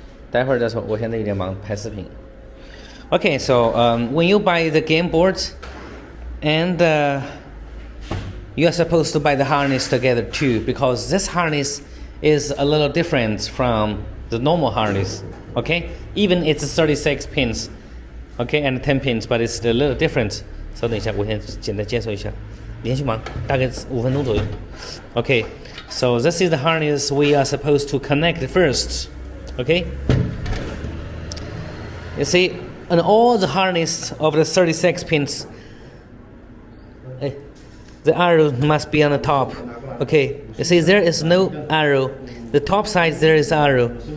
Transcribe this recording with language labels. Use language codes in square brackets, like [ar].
[zh] 待会儿再说，我现在有点忙，拍视频。 [en] Okay, so when you buy the game boards, and you are supposed to buy the harness together too, because this harness is a little different from the normal harness. Okay, even it's 36 pins, okay, and 10 pins, but it's a little different. [zh] So 等一下，我先简单介绍一下，连续忙，大概5分钟左右。 [en] Okay, so this is the harness we are supposed to connect first. Okay, you see, on all the harness of the 36 pins, the arrow must be on the top. Okay, you see there is no arrow. The top side there is arrow.